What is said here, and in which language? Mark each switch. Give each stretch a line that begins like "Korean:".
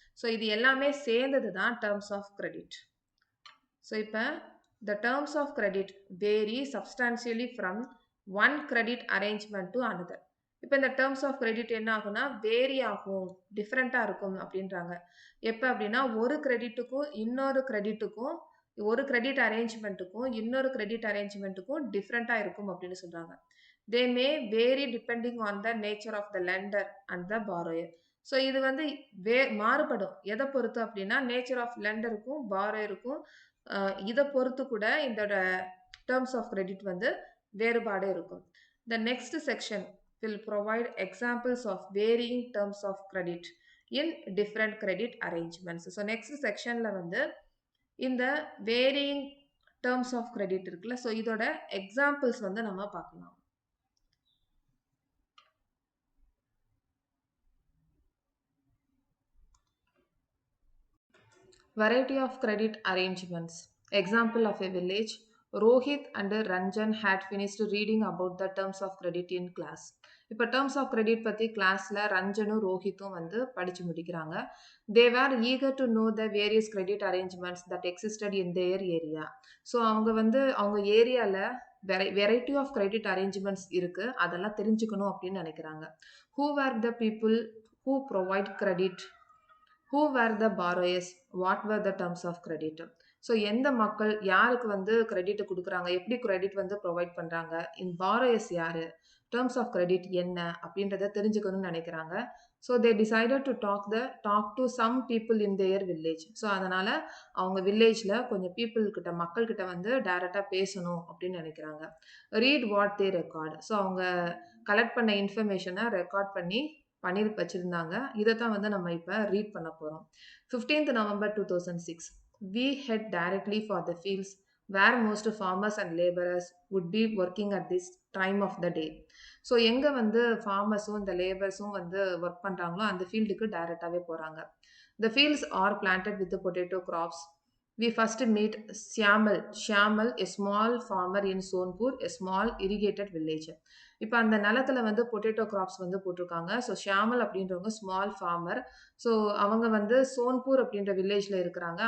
Tamil: So இது எல்லாமே சேர்ந்தது தான் டேர்ம்ஸ் ஆஃப் கிரெடிட்.
English: so
Tamil: இப்போ
English: the terms of credit vary substantially from one credit arrangement to another.
Tamil: இப்போ இந்த டேர்ம்ஸ் ஆஃப் கிரெடிட் என்ன ஆகும்னா வேரி ஆகும், டிஃப்ரெண்ட்டாக இருக்கும் அப்படின்றாங்க. எப்போ அப்படின்னா ஒரு கிரெடிட்டுக்கும் இன்னொரு கிரெடிட்டுக்கும், ஒரு கிரெடிட் அரேஞ்ச்மெண்ட்டுக்கும் இன்னொரு கிரெடிட் அரேஞ்ச்மெண்ட்டுக்கும் டிஃப்ரெண்ட்டாக இருக்கும் அப்படின்னு சொல்கிறாங்க.
English: They may vary depending on the nature of the lender and the borrower.
Tamil: So இது வந்து மாறுபடும். எதை பொறுத்து அப்படின்னா நேச்சர் ஆஃப் லெண்டருக்கும் பாரோயருக்கும் இதை பொறுத்து கூட இதோட டேர்ம்ஸ் ஆஃப் கிரெடிட் வந்து வேறுபாடு இருக்கும்.
English: The next section will provide examples of varying terms of credit in different credit arrangements.
Tamil: So next sectionல வந்து இந்த varying terms of credit இருக்குல்ல, ஸோ இதோட எக்ஸாம்பிள்ஸ் வந்து நம்ம பார்க்கலாம்.
English: Variety of credit arrangements. Example of a village. Rohit and Ranjan had finished reading about the terms of credit in class.
Tamil: இப்போ terms of credit பற்றி கிளாஸில் ரஞ்சனும் ரோஹித்தும் வந்து படித்து முடிக்கிறாங்க.
English: They were eager to know the various credit arrangements that existed in their area.
Tamil: So அவங்க ஏரியாவில் variety of credit arrangements இருக்குது, அதெல்லாம் தெரிஞ்சுக்கணும் அப்படின்னு நினைக்கிறாங்க.
English: Who were the people who provide credit? Who were the borrowers? What were the terms of credit?
Tamil: So எந்த மக்கள் யாருக்கு வந்து கிரெடிட் கொடுக்குறாங்க, எப்படி கிரெடிட் வந்து ப்ரொவைட் பண்ணுறாங்க, இந்த பாரோயர்ஸ் யார், டேர்ம்ஸ் ஆஃப் கிரெடிட் என்ன அப்படின்றத தெரிஞ்சுக்கணும்னு நினைக்கிறாங்க.
English: So they decided to talk to some people in their village.
Tamil: So அதனால் அவங்க வில்லேஜில் கொஞ்சம் மக்கள்கிட்ட வந்து டைரெக்டாக பேசணும் அப்படின்னு நினைக்கிறாங்க.
English: Read what they record.
Tamil: So அவங்க கலெக்ட் பண்ண இன்ஃபர்மேஷனை ரெக்கார்ட் பண்ணி வச்சுருந்தாங்க. இதை தான் வந்து நம்ம இப்போ ரீட் பண்ண போகிறோம்.
English: 15th November 2006 we head directly for the fields where most farmers and laborers would be working at this time of the day.
Tamil: So எங்கே வந்து ஃபார்மர்ஸும் இந்த லேபர்ஸும் வந்து ஒர்க் பண்ணுறாங்களோ அந்த ஃபீல்டுக்கு டைரெக்டாகவே போகிறாங்க.
English: The fields are planted with the potato crops. We first meet Shyamal, a small farmer in Sonpur, a small irrigated village.
Tamil: இப்போ அந்த நிலத்துல வந்து பொட்டேட்டோ கிராப்ஸ் வந்து போட்டிருக்காங்க. ஸோ ஷியாமல் அப்படின்றவங்க ஸ்மால் ஃபார்மர். ஸோ அவங்க வந்து சோன்பூர் அப்படின்ற வில்லேஜில் இருக்கிறாங்க.